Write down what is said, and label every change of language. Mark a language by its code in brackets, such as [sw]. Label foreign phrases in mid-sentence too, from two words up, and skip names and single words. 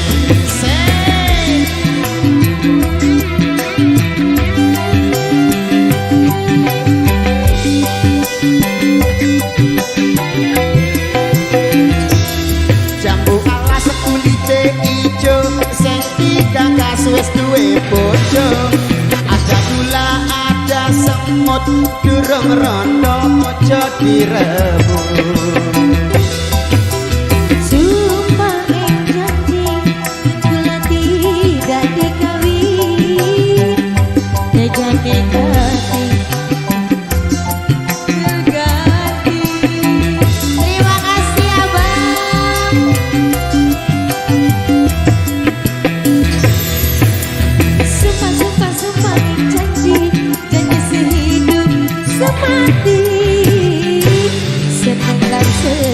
[jv] Jambu alas kulite ijo, sing digagas wis duwe bojo. [id] Ada gula, ada semut, [jv] durung rondo aja direbut. [id] Sumpah janji kula tidak dikawin, tidak diganti. Terima kasih abang. Sumpah janji sehidup semati, senang dan